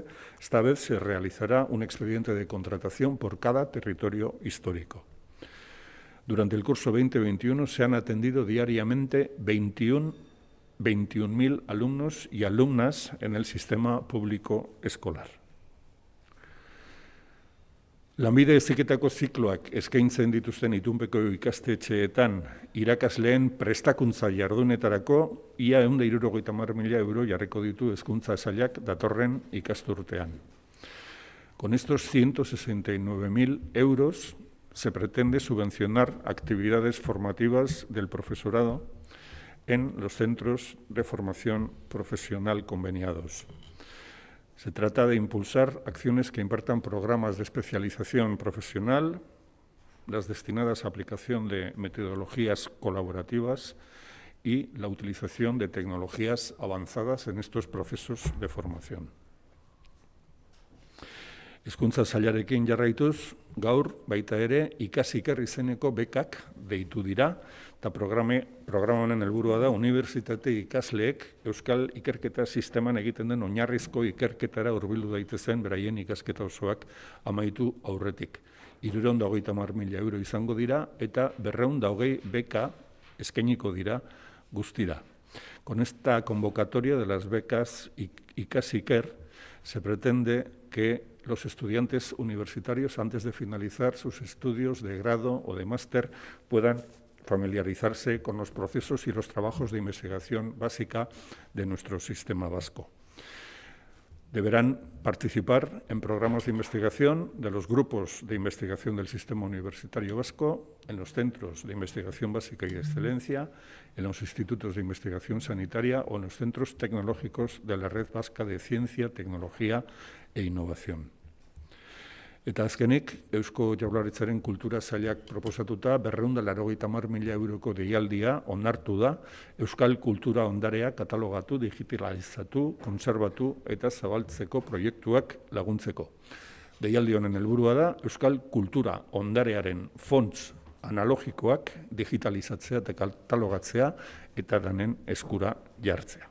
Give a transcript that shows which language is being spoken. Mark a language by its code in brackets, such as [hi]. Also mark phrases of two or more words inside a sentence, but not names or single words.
[es] Esta vez se realizará un expediente de contratación por cada territorio histórico. Durante el curso 2021 se han atendido diariamente 21.000 alumnos y alumnas en el sistema público escolar. [eu] Lanbide heziketako zikloak eskaintzen dituzten itunpeko ikastetxeetan irakasleen prestakuntza jardunetarako ia 170.000 euro jarriko ditu Hezkuntza Sailak datorren ikasturtean. [es] Con estos 169.000 euros se pretende subvencionar actividades formativas del profesorado en los centros de formación profesional conveniados. Se trata de impulsar acciones que impartan programas de especialización profesional, las destinadas a aplicación de metodologías colaborativas y la utilización de tecnologías avanzadas en estos procesos de formación. [eu] Hezkuntza Sailarekin jarraituz, gaur baita ere Ikasiker izeneko bekak deitu dira, eta programa honen helburua da unibertsitate ikasleek euskal ikerketa sisteman egiten den oinarrizko ikerketara hurbildu daitezen beraien ikasketa osoak amaitu aurretik. 330.000 euro izango dira eta 220 beka eskainiko dira guztira. [es] Con esta convocatoria de las becas Ikasiker se pretende que los estudiantes universitarios, antes de finalizar sus estudios de grado o de máster, puedan familiarizarse con los procesos y los trabajos de investigación básica de nuestro sistema vasco. Deberán participar en programas de investigación de los grupos de investigación del sistema universitario vasco, en los centros de investigación básica y de excelencia, en los institutos de investigación sanitaria o en los centros tecnológicos de la Red Vasca de Ciencia, Tecnología e Innovación. [eu] Eta azkenik, Eusko Jaurlaritzaren Kultura Sailak proposatuta 280.000 euroko deialdia onartu da Euskal Kultura Ondarea katalogatu, digitalizatu, kontserbatu eta zabaltzeko proiektuak laguntzeko. Deialdi honen helburua da Euskal Kultura Ondarearen fonts analogikoak digitalizatzea eta katalogatzea eta danen eskura jartzea.